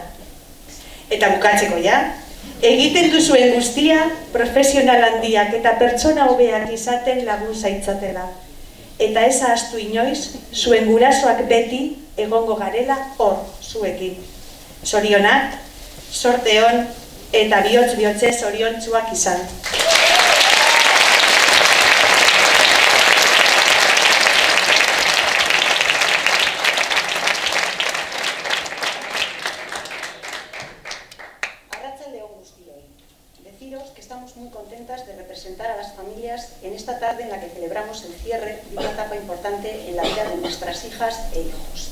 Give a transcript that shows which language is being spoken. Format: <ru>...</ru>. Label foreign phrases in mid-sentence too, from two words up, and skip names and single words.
<eu>Eta bukatzeko ja, egiten duzuen guztia profesional handiak eta pertsona hobeak izaten lagun zaitzatela. Eta ez ahaztu inoiz, zuen gurasoak beti egongo garela hor zuekin. Zorionak, sorte on eta bihotz-bihotzez zoriontsuak izan.</eu> <es>Muy contentas de representar a las familias en esta tarde en la que celebramos el cierre de una etapa importante en la vida de nuestras hijas e hijos.</es>